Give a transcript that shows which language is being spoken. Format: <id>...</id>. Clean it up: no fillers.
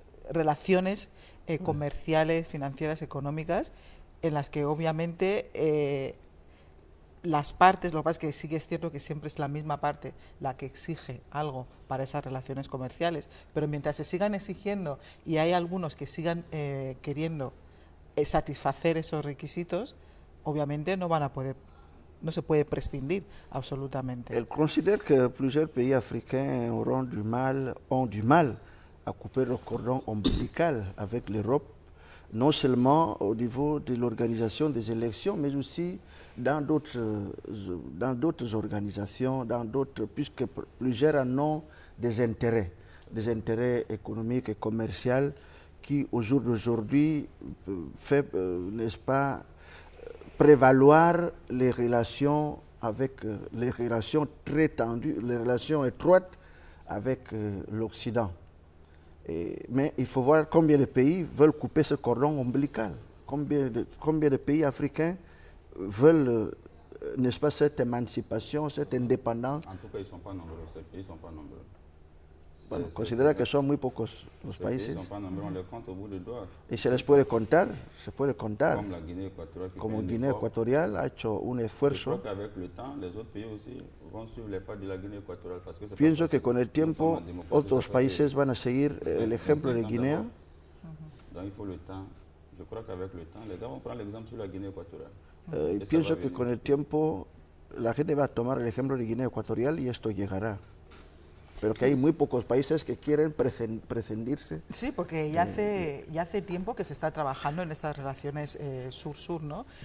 <es>relaciones comerciales, financieras, económicas, en las que obviamente las partes, lo que pasa es que sí que es cierto que siempre es la misma parte la que exige algo para esas relaciones comerciales, pero mientras se sigan exigiendo y hay algunos que sigan queriendo satisfacer esos requisitos, obviamente no se puede prescindir absolutamente.</es> <fr>Elle considère que plusieurs pays africains ont du mal à couper le cordon ombilical avec l'Europe, non seulement au niveau de l'organisation des élections, mais aussi dans d'autres organisations, puisque plusieurs en ont des intérêts économiques et commerciaux qui, au jour d'aujourd'hui, fait, n'est-ce pas, prévaloir les relations les relations très tendues, les relations étroites avec l'Occident. Mais il faut voir combien de pays veulent couper ce cordon ombilical. Combien de pays africains veulent, n'est-ce pas, cette émancipation, cette indépendance. En tout cas, ils ne sont pas nombreux, ces pays ne sont pas nombreux.</fr> <es>Bueno, considera que son muy pocos los países.</es> <fr>Ils ne sont pas nombreux, on les compte au bout des doigts.</fr> <es>Y se les puede contar,</es> <fr>Comme la Guinée équatoriale.</fr> <es>Como Guinea Ecuatorial ha hecho un esfuerzo.</es> <fr>Je crois qu'avec le temps, les autres pays aussi vont suivre les pas de la Guinée équatoriale. Parce que</fr> <es>Pienso que con el tiempo otros países van a seguir el ejemplo de Guinea.</es> <fr>Donc il faut le temps. Je crois qu'avec le temps, les gars vont prendre l'exemple sur la Guinée équatoriale.</fr> <es>Y pienso que con el tiempo la gente va a tomar el ejemplo de Guinea Ecuatorial y esto llegará. Pero que hay muy pocos países que quieren prescindirse. Sí, porque ya hace tiempo que se está trabajando en estas relaciones sur-sur, ¿no?</es>